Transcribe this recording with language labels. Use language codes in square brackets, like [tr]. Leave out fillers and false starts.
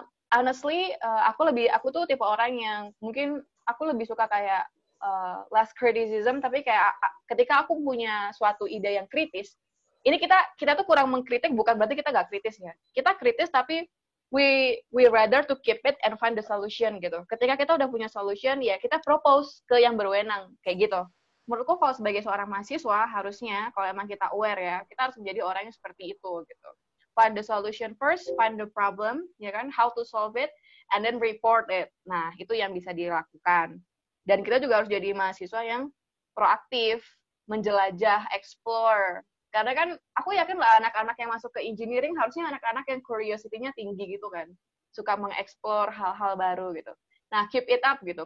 [id] Honestly, aku tuh tipe orang yang mungkin aku lebih suka kayak [en] less criticism, [id] tapi kayak ketika aku punya suatu ide yang kritis, ini kita tuh kurang mengkritik, bukan berarti kita nggak kritis ya. Kita kritis tapi [en] we rather to keep it and find the solution [id] gitu. Ketika kita udah punya solution, ya kita propose ke yang berwenang kayak gitu. Menurutku kalau sebagai seorang mahasiswa harusnya kalau emang kita aware ya, kita harus menjadi orang yang seperti itu gitu. [en] Find the solution first, find the problem, [id] ya kan, [en] how to solve it, and then report it. [id] Nah, itu yang bisa dilakukan. Dan kita juga harus jadi mahasiswa yang proaktif. menjelajah, explore. Karena kan aku yakin lah anak-anak yang masuk ke engineering harusnya anak-anak yang curiosity-nya tinggi gitu kan. Suka mengeksplor hal-hal baru gitu. Nah, [en] keep it up [id] gitu.